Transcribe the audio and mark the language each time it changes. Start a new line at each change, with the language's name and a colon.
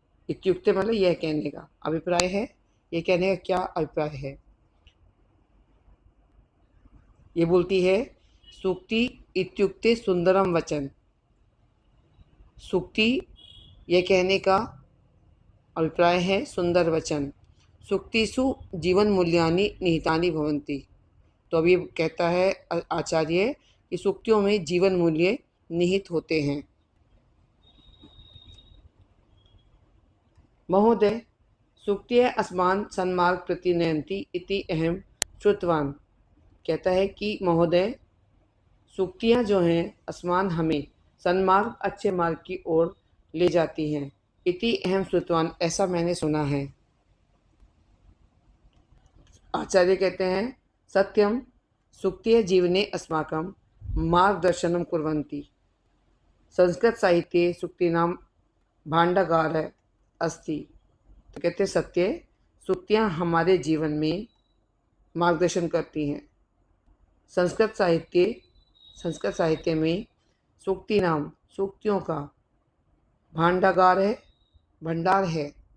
Hindi: इत्युक्ते मतलब यह कहने का, अभिप्राय है यह कहने का क्या अभिप्राय है। ये बोलती है सूक्ति
Sanskrit: इत्युक्ते सुंदरम वचन,
Hindi: सूक्ति यह कहने का अभिप्राय है सुंदर वचन।
Sanskrit: सूक्तिषु जीवन मूल्यानि निहितानि भवन्ति।
Hindi: तो अभी कहता है आचार्य कि सूक्तियों में जीवन मूल्य निहित होते हैं।
Sanskrit: महोदय सूक्तिः अस्मान् सन्मार्ग प्रतिनयन्ति इति अहम श्रुतवान।
Hindi: कहता है कि महोदय सूक्तियाँ जो हैं अस्मान हमें सन्मार्ग अच्छे मार्ग की ओर ले जाती हैं।
Sanskrit: इति अहम श्रुतवान,
Hindi: ऐसा मैंने सुना है। आचार्य कहते हैं
Sanskrit: सत्यम सूक्तिः जीवने अस्माकं मार्गदर्शनं कुर्वन्ति। संस्कृत साहित्ये सूक्तीनां भाण्डागारः अस्ति।
Hindi: तो कहते सत्य सूक्तियाँ हमारे जीवन में मार्गदर्शन करती हैं। संस्कृत साहित्य में सूक्तियों का भाण्डागार है, भंडार है।